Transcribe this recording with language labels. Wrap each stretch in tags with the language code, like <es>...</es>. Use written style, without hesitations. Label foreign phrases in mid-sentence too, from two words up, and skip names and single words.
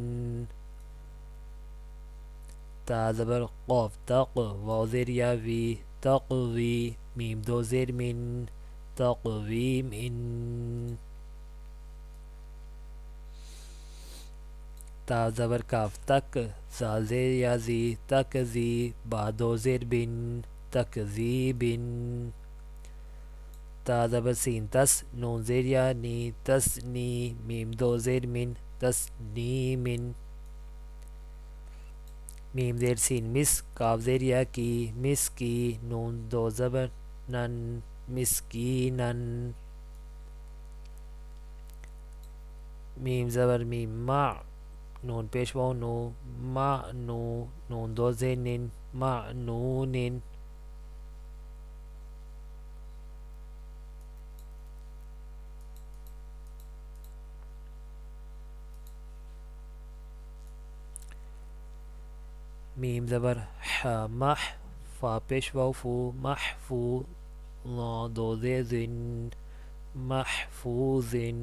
<ur>تا زبر قاف تق واو زیر یا وی تقوی میم دو زیر من تقویم ان تا زبر کاف تک، زال زیر یا زی تک زی، با دو زیر بن تک زی بن. تا زبر سین تس، نون زیر یا نی تس نی، میم دو زیر من تس نی من. میم زیر سین مس، کاف زیر یا کی مس کی، نون دو زبر نن مسکینن. میم زبر میم مع، نون پیش واو نو مع نو، نون دو زیر نن معنون. میم زبر ح مح، فا پیش واو فو محفو، لا دو زیر زن محفوظ.</ur>